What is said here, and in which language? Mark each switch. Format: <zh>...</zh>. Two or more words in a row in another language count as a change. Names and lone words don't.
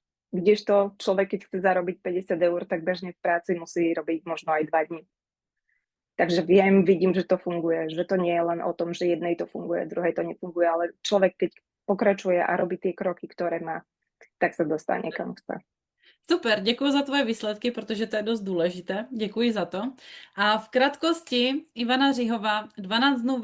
<sk>Kdežto človek, keď chce zarobiť 50 eur, tak bežne v práci musí robiť možno aj 2 dní. Takže vidím, že to funguje, že to nie je len o tom, že jednej to funguje, druhej to nefunguje, ale človek, keď pokračuje a robí tie kroky, ktoré má, tak sa dostane kam chce. Super,</sk> <cs>děkuji za tvoje výsledky, protože to je dost důležité. Děkuji za to. A v krátkosti Ivana Říhová, 12 dnů</cs>